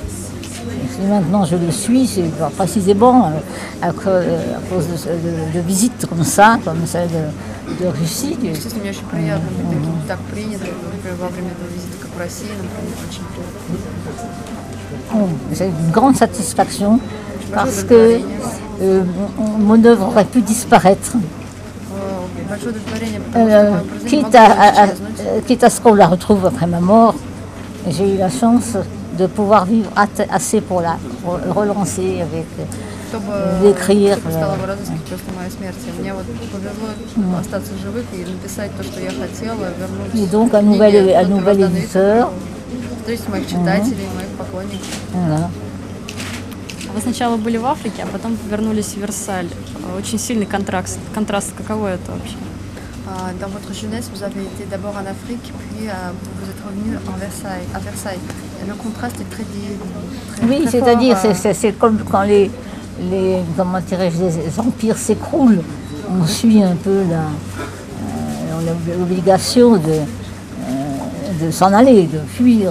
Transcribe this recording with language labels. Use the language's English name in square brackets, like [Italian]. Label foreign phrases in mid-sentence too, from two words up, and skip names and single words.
[French] Et maintenant je le suis, c'est précisément à cause de visites comme ça, comme celle de Russie. [Russian] Естественно, мне очень приятно быть так принято, например, во время этого визита, как в России, например, очень приятно. [French] J'ai une grande satisfaction parce que mon œuvre aurait pu disparaître. Quitte à ce qu'on la retrouve après ma mort, j'ai eu la chance de pouvoir vivre assez pour la relancer, avec d'écrire. Et donc un nouvel éditeur. Voilà. [Russian] Вы сначала были в Африке, а потом вернулись в Версаль. Очень сильный контраст. Каково это вообще? [French] Dans votre jeunesse, vous avez été d'abord en Afrique, puis vous êtes revenu à Versailles. Le contraste est très oui, c'est-à-dire, c'est comme quand les comment dirais-je, les empires s'écroulent. On suit un peu l'obligation de s'en aller, de fuir.